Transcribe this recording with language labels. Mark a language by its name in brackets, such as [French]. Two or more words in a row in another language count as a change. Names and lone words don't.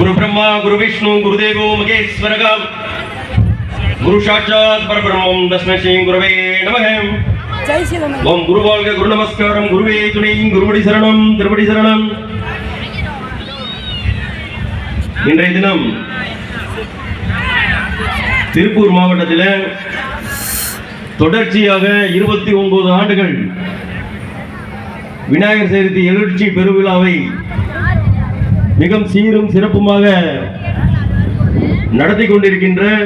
[Sanskrit] ब्रह्मा गुरु विष्णु गुरुदेवो महेश्वरः गुरु साक्षात् परब्रह्मं तस्मै श्री गुरवे नमः। ओम गुरु [Tamil] வாழ்க குரு நமஸ்காரம் குருவே துணை குருவடி சரணம் திருவடி சரணம்। இன்றைய தினம் திருப்பூர் மாவட்டத்தில் தொடர்ச்சியாக 29 ஆண்டுகள் விநாயகர் சதுர்த்தி எழுச்சி பெருவிழாவை மிக சீரும் சிறப்புமாக நடத்தி கொண்டிருக்கின்ற